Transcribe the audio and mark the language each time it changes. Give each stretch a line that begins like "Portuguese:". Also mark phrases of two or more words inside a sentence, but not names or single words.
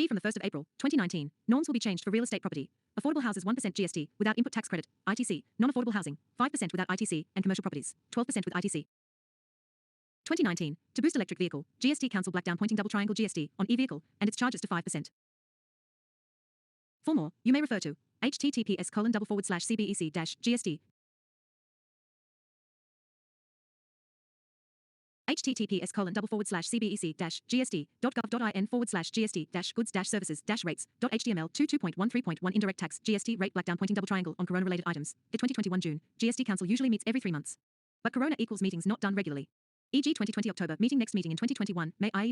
English: from the 1st of April, 2019, norms will be changed for real estate property. Affordable houses 1% GST, without input tax credit, ITC, non-affordable housing, 5% without ITC, and commercial properties, 12% with ITC. 2019, to boost electric vehicle, GST Council blacked down pointing double triangle GST on e-vehicle and its charges to 5%. For more, you may refer to https://cbec-gst https://cbec-gst.gov.in/gst-goods-services-rates.html 22.13.1 indirect tax GST rate blackdown pointing double triangle on corona-related items. The 2021 June, GST Council usually meets every 3 months. But corona equals meetings not done regularly. E.g. 2020 October meeting next meeting in 2021 May, i.e.